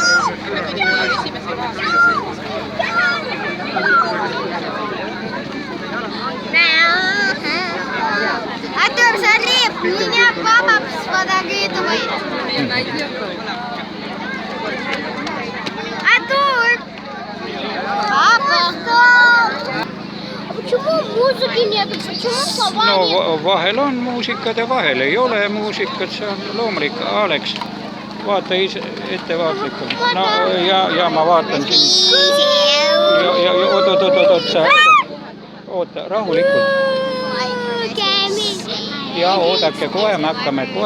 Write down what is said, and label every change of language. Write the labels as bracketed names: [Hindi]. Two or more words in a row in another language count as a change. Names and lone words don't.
[Russian] Artur, Sarip, меня папа сфотографирует. Artur! Папа! Почему музыки нет? Почему слова нет? [Estonian] No vahel on muusikat ja vahel ei ole muusikat, see on loomulik. Alex, vaata ise ettevaatlikult. No ja ma vaatan siin. Oota, rahulikult. Ja oodake, kohe me hakkame.